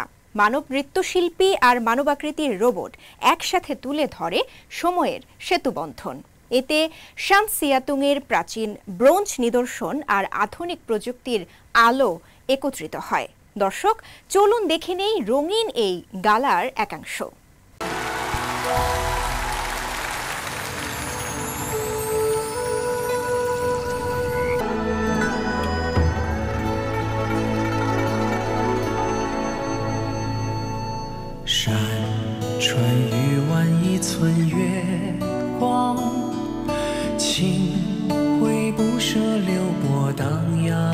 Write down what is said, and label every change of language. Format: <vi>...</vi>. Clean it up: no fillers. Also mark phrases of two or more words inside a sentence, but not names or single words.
<bn>মানব নৃত্যশিল্পী আর মানবাকৃতির রোবট একসাথে তুলে ধরে সময়ের সেতুবন্ধন। এতে শান সিয়াতুংয়ের প্রাচীন ব্রোঞ্জ নিদর্শন আর আধুনিক প্রযুক্তির আলো একত্রিত হয়। দর্শক, চলুন দেখে নেই রঙিন এই গালার একাংশ।</bn> <zh>山川鱼丸一寸月光，情挥不舍流波荡漾。</zh>